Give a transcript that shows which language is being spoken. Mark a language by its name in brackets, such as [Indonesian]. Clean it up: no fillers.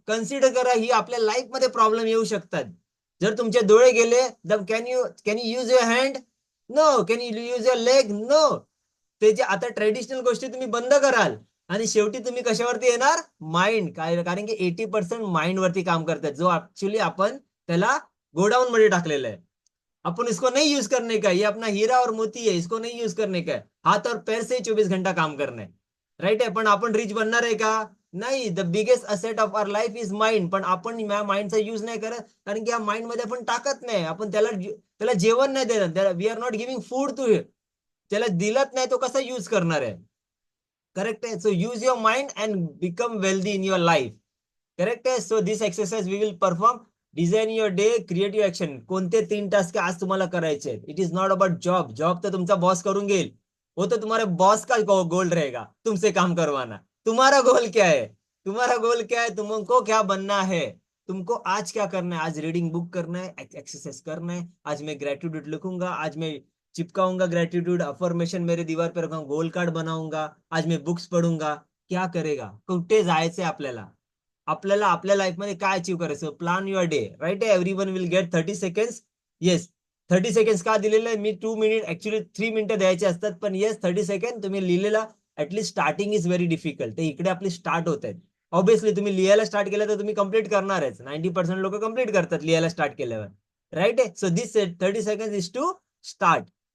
[Marathi] Consider करा, ही आपल्या life मध्ये प्रॉब्लेम येऊ शकतात. जर तुमचे डोळे गेले, [English] Can you use your hand? No. Can you use your leg? No. [Marathi] त्याचे आता ट्रेडिशनल गोष्टी तुम्ही बंद कराल आणि शेवटी तुम्ही कशावरती येणार? माइंड. कारण की 80% माइंड वरती काम करतात, जो ऍक्च्युअली आपण त्याला गोडाऊन मध्ये टाकलेला आहे. [Hindi] अपन इसको नहीं यूज करने का, ये अपना हीरा और मोती है, इसको नहीं यूज करने का है. हाथ और पैर से 24 घंटा काम करना है. [Marathi] राईट आहे. पण आपण रिच बनणार आहे का? नाही. [English] The biggest asset of our life is mind. [Marathi] पण आपण माइंडचा यूज नाही करत, कारण की या माइंड मध्ये आपण टाकत नाही. आपण त्याला जेवण नाही देत. [English] We are not giving food to him. [Marathi] त्याला दिलत नाही, तो कसा यूज करणार आहे? करेक्ट आहे. [English] So use your mind and become wealthy in your life. [Marathi] Correct आहे. [English] So this exercise we will perform. Design your day, [Marathi] creative action. कोणते 3 टास्क आज तुम्हाला करायचे? [English] it is not about job [Marathi] तर तुमचा बॉस करून घेईल. [Hindi] वो तो तुम्हारे बॉस का गोल रहेगा तुमसे काम करवाना. तुम्हारा गोल क्या है? तुमको क्या बनना है? तुमको आज क्या करना है? आज रीडिंग बुक करना है, एक्सरसाइज करना है. आज मैं ग्रेटिट्यूड लिखूंगा, आज मैं चिपकाऊंगा ग्रेटिट्यूड अफर्मेशन मेरे दीवार पर रखूंगा, गोल कार्ड बनाऊंगा, आज मैं बुक्स पढूंगा. क्या करेगा? [Marathi] कुठे जायचंय आपल्याला? आपल्याला आपल्या लाईफ मध्ये काय अचीव करायचं? [English] Plan your day. [Marathi] राईट आहे. [English] Everyone will get 30 seconds. [Marathi] Yes, 30 seconds का दिलेलं आहे? मी 2 मिनिट, ऍक्च्युली 3 मिनिटं द्यायचे असतात, पण येस 30 सेकंड तुम्ही लिहिलेला. [English] At least starting is very difficult. [Marathi] ते इकडे आपली स्टार्ट होत आहेत. ऑब्विसली तुम्ही लिहायला स्टार्ट केलं तर तुम्ही कम्प्लीट करणारच. 90% लोक कम्प्लीट करतात लिहायला स्टार्ट केल्यावर. राईट आहे. [English] So this 30 second is to start.